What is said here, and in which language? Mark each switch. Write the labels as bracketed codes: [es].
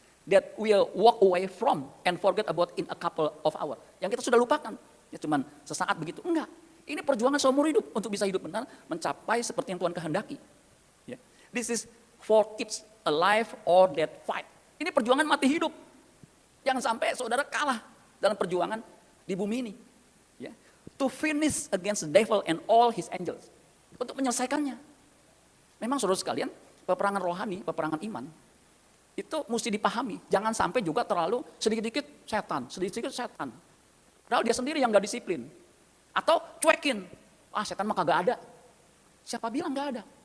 [en] That we'll walk away from and forget about in a couple of hours. [id] Yang kita sudah lupakan. Ya cuman sesaat begitu. Enggak. Ini perjuangan seumur hidup untuk bisa hidup benar, mencapai seperti yang Tuhan kehendaki. Ya. [en] This is for keeps alive or dead fight. [id] Ini perjuangan mati hidup. Jangan sampai saudara kalah dalam perjuangan di bumi ini. Ya. [en] To finish against the devil and all his angels. [id] Untuk menyelesaikannya. Memang saudara sekalian, peperangan rohani, peperangan iman, itu mesti dipahami. Jangan sampai juga terlalu sedikit-sedikit setan. Padahal dia sendiri yang gak disiplin. Atau cuekin, setan mah kagak ada. Siapa bilang gak ada?